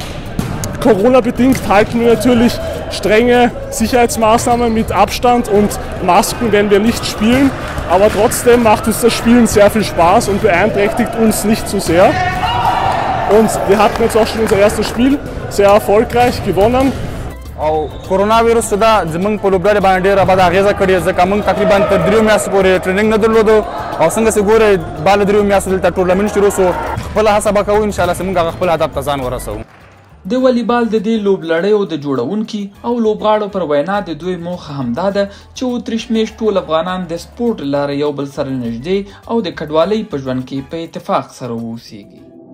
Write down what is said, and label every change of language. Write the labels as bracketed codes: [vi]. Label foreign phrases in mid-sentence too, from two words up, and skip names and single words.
[de] Corona-bedingt halten wir natürlich strenge Sicherheitsmaßnahmen mit Abstand und Masken, wenn wir nicht spielen. Aber trotzdem macht uns das Spielen sehr viel Spaß und beeinträchtigt uns nicht zu sehr. Und wir hatten jetzt auch schon unser erstes Spiel sehr erfolgreich gewonnen. [ps] او کورونا ویروس دا زمونږ په لوبډلې باندې ډېره بده اغېزه کړې، ځکه موږ تقریبا تر 3 میاشتو پورې ټریننګ نه درلودو او څنګه چې ګورئ بله 3 میاشتو دلته ټورنمنټ شروع شو. خپله هڅه به کوو انشاءالله چې موږ هغه خپل هدف ته ځان ورسوو. د والیبال د دې لوبلړیو د جوړونکي او لوبغاړو پر وینا د دوی موخه همدا ده چې اتریش میشت ټول افغانان د سپورټ لاره یو بل سره نږدې او د کډوالۍ په ژوند کې په اتفاق سره واوسیږي.